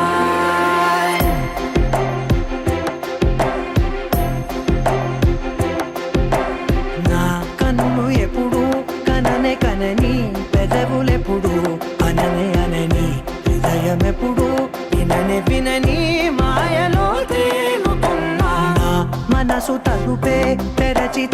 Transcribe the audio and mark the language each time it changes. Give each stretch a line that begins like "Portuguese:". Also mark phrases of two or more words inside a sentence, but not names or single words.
Telugu: నా కన్ను ఎప్పుడు కననే కనని పెదవులెప్పుడు అననే అనని హృదయం ఎప్పుడు విననే వినని మాయలో తేలుతున్నా మనసు తలుపే తెరచి
Chinese: 记得了，记。
Telugu: వెలుగు తెరలే
Chinese: 我的心里